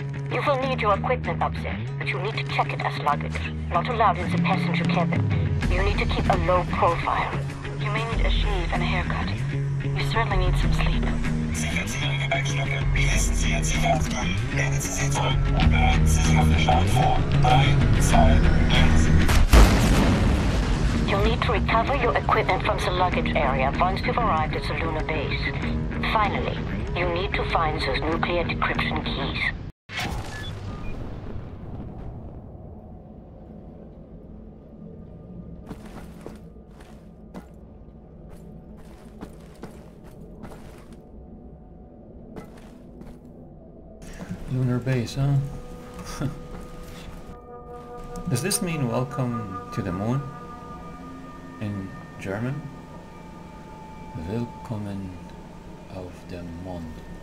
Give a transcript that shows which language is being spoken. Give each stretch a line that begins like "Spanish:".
English: You will need your equipment up there, but you need to check it as luggage. Not allowed in the passenger cabin. You need to keep a low profile. You may need a shave and a haircut. You certainly need some sleep.
German: Sicherheitssicherung Gepäckstücke. Wie lassen Sie Ihren Sicherheitsgurt? Lehnen Sie sich zurück und bereiten Sie sich auf den Start vor.
English: 3, 2, 1. You'll need to recover your equipment from the luggage area once you've arrived at the lunar base. Finally, you need to find those nuclear decryption keys. Lunar base, huh? Does this mean welcome to the moon? In German?
German: Willkommen auf dem Mond.